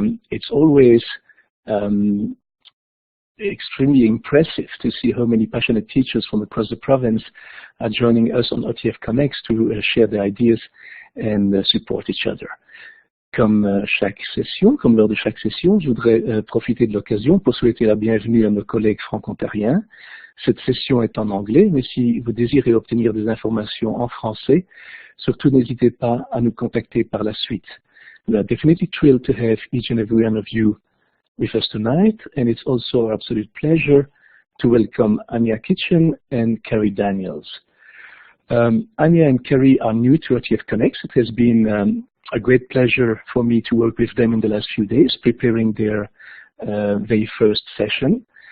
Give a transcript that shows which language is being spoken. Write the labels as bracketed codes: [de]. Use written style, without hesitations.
[en] It's always extremely impressive to see how many passionate teachers from across the province are joining us on OTF Connects to share their ideas and support each other. [fr] Comme lors de chaque session, je voudrais profiter de l'occasion pour souhaiter la bienvenue à nos collègues franco-ontariens. Cette session est en anglais, mais si vous désirez obtenir des informations en français, surtout n'hésitez pas à nous contacter par la suite. [en] We are definitely thrilled to have each and every one of you with us tonight, and it's also our absolute pleasure to welcome Anya Kitchen and Carrie Daniels. Anya and Carrie are new to OTF Connects. It has been a great pleasure for me to work with them in the last few days, preparing their very first session.